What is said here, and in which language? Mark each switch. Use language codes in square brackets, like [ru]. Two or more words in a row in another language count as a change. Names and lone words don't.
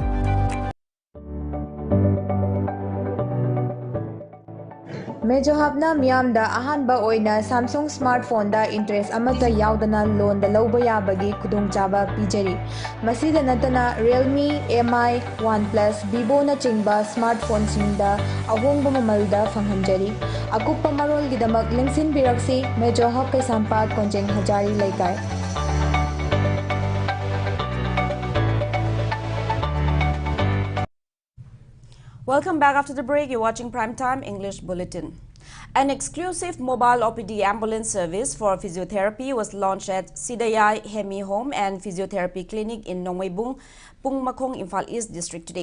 [mni] Medyo habna miyamda ahanba oina Samsung smartphone da interest amata yaudana loan da lauba yabagi khudongchaba pijari. Masida natana Realme, MI, OnePlus, Vivo na chingba smartphone singda ahongba mamalda fanghanjari. Akupa marol gidamak lingsin biraksi Medyo hab kay sampat konjeng hajari laikai. [en] Welcome back after the break. You're watching Primetime English Bulletin. An exclusive mobile OPD ambulance service for physiotherapy was launched at Sidayai Hemi Home and Physiotherapy Clinic in Nongweibung, Pungmakong, Imphal East District today.